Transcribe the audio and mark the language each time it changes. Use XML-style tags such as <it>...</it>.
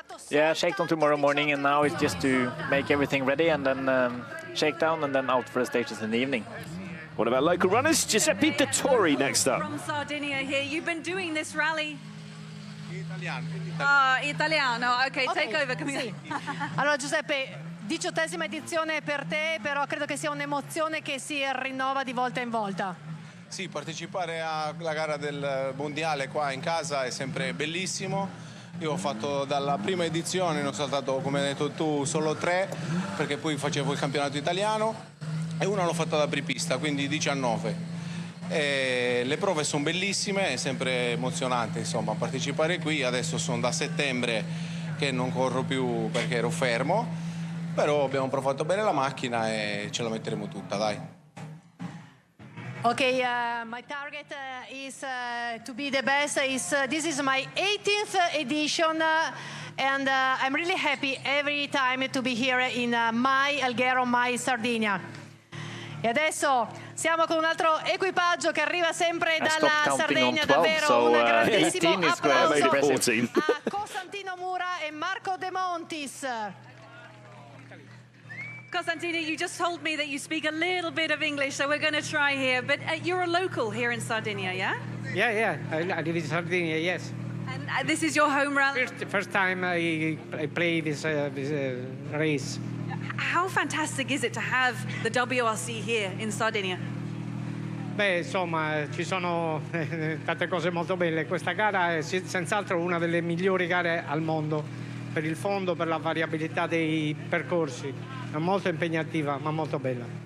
<en>Yeah, shakedown tomorrow morning, and now it's just to make everything ready, and then shakedown, and then out for the stages in the evening. One of our local runners, Giuseppe Dettori, next up. From Sardinia here, you've been doing this rally. Italiano, ok, take over, come here.</en> <it>Allora Giuseppe, 18ª edizione per te, però credo che sia un'emozione che si rinnova di volta in volta. Sì, partecipare alla gara del mondiale qua in casa è sempre bellissimo. Io ho fatto dalla prima edizione, ne ho saltato, come hai detto tu, solo 3, perché poi facevo il campionato italiano, e una l'ho fatta da apripista, quindi 19. Le prove sono bellissime, è sempre emozionante, insomma, partecipare qui. Adesso sono da settembre che non corro più perché ero fermo, però abbiamo provato bene la macchina e ce la metteremo tutta, dai.</it> <en>Okay, my target is to be the best. This is my 18th edition, and I'm really happy every time to be here in my Alghero, my Sardinia.</en> <it>E adesso siamo con un altro equipaggio che arriva sempre dalla Sardegna, davvero un grandissimo applauso a Costantino Mura e Marco De Montis.</it> <en>Costantino, you just told me that you speak a little bit of English, so we're going to try here. But you're a local here in Sardinia, yeah? Yeah. I live in Sardinia, yes. And this is your home rally? First time I play this race. How fantastic is it to have the WRC here in Sardinia?</en> <it>Beh, insomma, ci sono tante cose molto belle. Questa gara è senz'altro una delle migliori gare al mondo, per il fondo, per la variabilità dei percorsi. È molto impegnativa, ma molto bella.</it>